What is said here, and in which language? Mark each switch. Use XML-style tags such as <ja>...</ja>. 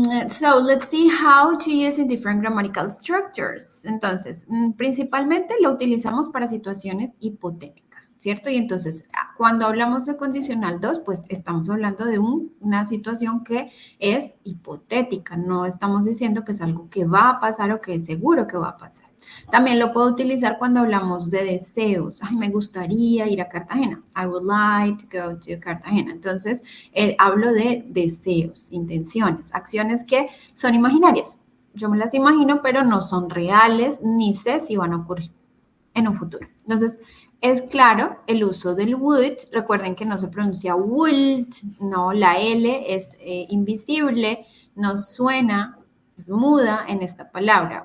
<en>So let's see how to use in different grammatical structures.</en> <es>Entonces, principalmente lo utilizamos para situaciones hipotéticas, ¿cierto? Y entonces, cuando hablamos de condicional 2, pues estamos hablando de una situación que es hipotética. No estamos diciendo que es algo que va a pasar o que es seguro que va a pasar. También lo puedo utilizar cuando hablamos de deseos. Ay, me gustaría ir a Cartagena.</es> <en>I would like to go to Cartagena.</en> <es>Entonces, hablo de deseos, intenciones, acciones que son imaginarias. Yo me las imagino, pero no son reales, ni sé si van a ocurrir en un futuro. Entonces, es claro el uso del would. Recuerden que no se pronuncia would, no, la L es invisible, no suena, es muda en esta palabra.</es>